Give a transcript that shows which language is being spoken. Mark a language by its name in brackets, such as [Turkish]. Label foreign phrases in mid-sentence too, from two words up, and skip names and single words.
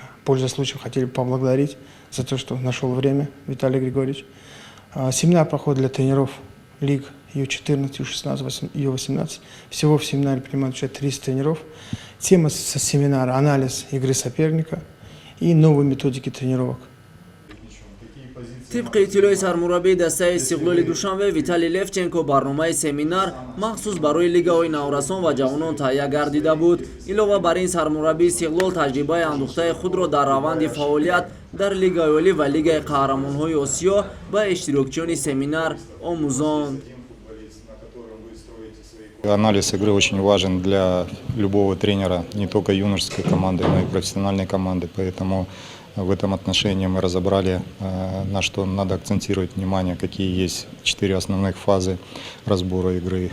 [Russian] Пользуясь случаем, хотели поблагодарить за то, что нашел время, Виталий Григорьевич. Семинар проходит для тренеров лиг Ю-14, Ю-16, Ю-18. Всего в семинаре принимают участие 30 тренеров. Тема семинара – анализ игры соперника и новые методики тренировок. [Tajik] طبق اطلاع سرمربی دسته استقلال دوشنبه ویتالی لفچنکو برنامه سمینار مخصوص برای لیگ‌های نورسان و جوانان تهیه گردیده بود. علاوه بر این سرمربی استقلال تجربه اندوخته خود را در روند فعالیت در لیگ عالی و لیگ قهرمان‌های آسیا به اشتراکچیان سمینار آموزاند. [Russian] Анализ игры очень важен для любого тренера, не только юношеской команды, но и профессиональной команды, поэтому в этом отношении мы разобрали, на что надо акцентировать внимание, какие есть 4 основных фазы разбора игры.